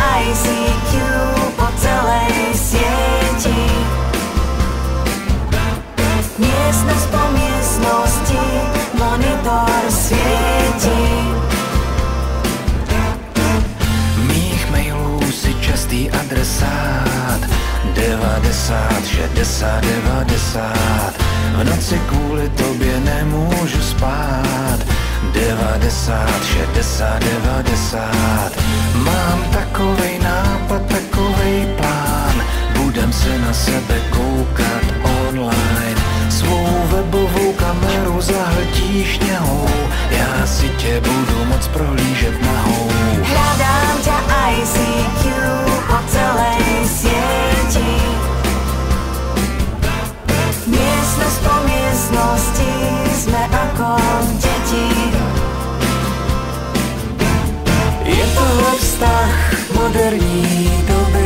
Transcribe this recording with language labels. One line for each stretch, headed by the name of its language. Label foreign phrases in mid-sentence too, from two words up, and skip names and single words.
Slovak: ICQ po celej sieti. Miestnosť po miestnosti monitor svieti.
Czech: Mých mailů si častý adresát 90, 60, 90. V noci kvůli tobě nemůžu spát 90, 60, 90. Mám takovej nápad, takovej plán. Budem se na sebe koukat online. Svou webovou kameru zahltíš něhou. Já si tě budu moc prohlížet nahou.
Slovak: Hľadám ťa ICQ po celej sieti. Miestnosť po miestnosti sme ako deti.
Czech: Je tohle vztah moderní doby.